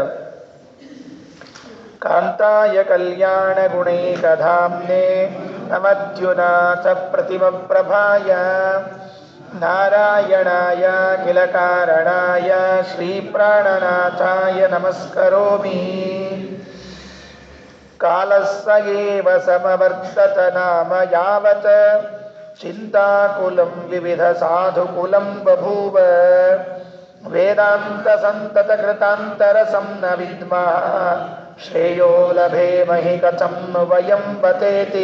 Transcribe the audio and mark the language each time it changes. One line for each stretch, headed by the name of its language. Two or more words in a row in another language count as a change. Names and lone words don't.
Sanskrit: ಕಾಂತಾಯ ಕಲ್ಯಾಣ ಗುಣೈಕಧಾಮ್ನೇ ನಮದ್ಯುನಾಥ ಪ್ರತಿಮಪ್ರಭಾಯ ನಾರಾಯಣಾಯ ಕಿಲ ಕಾರಣಾಯ ಶ್ರೀಪ್ರಾಣನಾಥಾಯ ನಮಸ್ಕರೋಮಿ ಕಾಲಸ್ಸ ಏವ ಸಮವರ್ತತ ನಾಮ ಯಾವತ್ ಚಿಂತಾಕುಲಂ ವಿವಿಧ ಸಾಧುಕುಲಂ ಬಭೂವ ವೇದಾಂತ ಸಂತತ ಕೃತಾಂತರ ಸಂನ ವಿದ್ಮಃ ಶ್ರೇಯೋ ಲಭೇಮಹಿ ಕಥಂ ನು ವಯಂ ಬತೇತಿ.